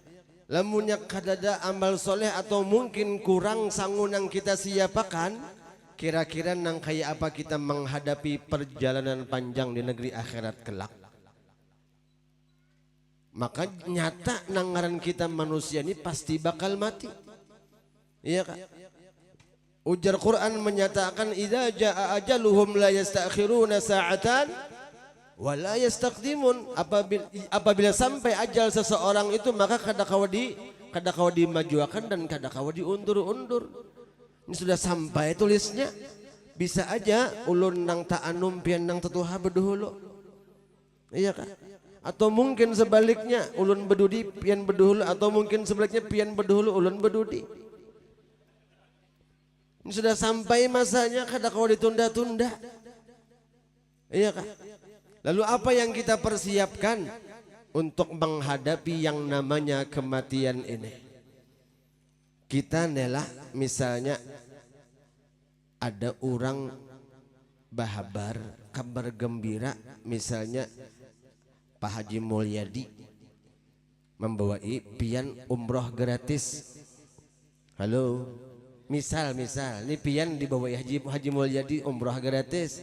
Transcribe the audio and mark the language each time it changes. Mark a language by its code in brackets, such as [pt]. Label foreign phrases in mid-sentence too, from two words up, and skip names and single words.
[bjn] Lamunnya kadada amal soleh atau mungkin kurang sangu nang kita siapakan, kira-kira nang kayak apa kita menghadapi perjalanan panjang di negeri akhirat kelak. Maka nyata nangaran kita manusia ini pasti bakal mati. Iya kan? Ujar Quran menyatakan [ar] إذا جاء أجلهم لا يستأخرون ساعة ولا يستقدمون. [bjn] Apabila sampai ajal seseorang itu maka kadakawa dimajuakan dan kadakawa diundur-undur. Ini sudah sampai tulisnya. Bisa aja ulun nang ta'anum pian nang tetuha beduhulu. Iya kan? Atau mungkin sebaliknya ulun bedudi pian beduhulu, atau mungkin sebaliknya pian beduhulu ulun bedudi. Ini sudah sampai masanya kadakawa ditunda-tunda. Iya kan? Lalu apa yang kita persiapkan untuk menghadapi yang namanya kematian ini? Kita nelah misalnya ada orang bahabar kabar gembira, misalnya Pak Haji Mulyadi membawai pian umroh gratis. Halo, Misal ini pian dibawa Haji Mulyadi umroh gratis.